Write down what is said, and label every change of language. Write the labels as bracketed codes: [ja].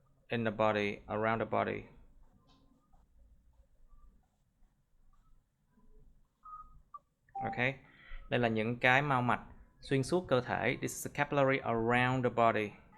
[en] in the body, around the body. [vi] Ok, đây là những cái mao mạch xuyên suốt cơ thể. [en] This is a capillary around the body.